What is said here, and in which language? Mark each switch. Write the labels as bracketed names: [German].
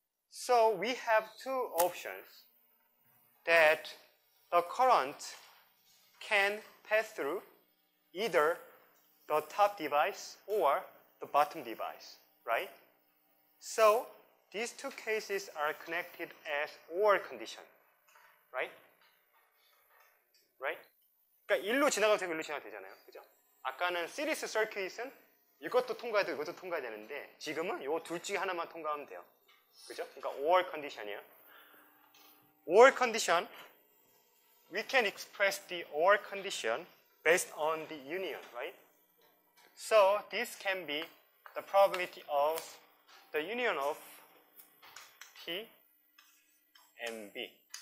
[English] So we have two options that the current can pass through either the top device or the bottom device, right? So these two cases are connected as OR condition, right? Right? [Korean] 그러니까 일로 지나가도 되고 일로 지나가도 되잖아요. 그죠? 아까는 시리스 서큐잇은 이것도 통과해도 이것도 통과해야 되는데 지금은 이 둘 중에 하나만 통과하면 돼요. 그죠? 그러니까 OR 컨디션이에요. [English] OR condition, we can express the OR condition based on the union, right? So this can be the probability of the union of T and B.